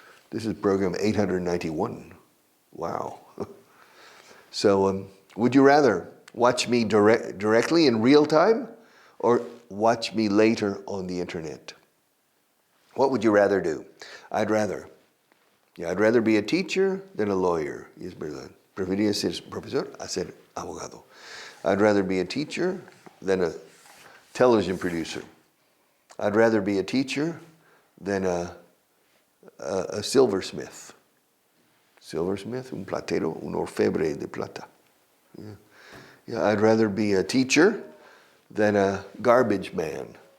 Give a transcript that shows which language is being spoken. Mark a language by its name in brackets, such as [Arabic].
[English] This is program 891. Wow. So, would you rather watch me directly in real time or watch me later on the internet? What would you rather do? I'd rather be a teacher than a lawyer. [Spanish] Es verdad. Preferiría ser profesor a ser abogado. [English] I'd rather be a teacher than a television producer. I'd rather be a teacher than a silversmith. Silversmith, [Spanish] un platero, un orfebre de plata. [English] Yeah, I'd rather be a teacher than a garbage man.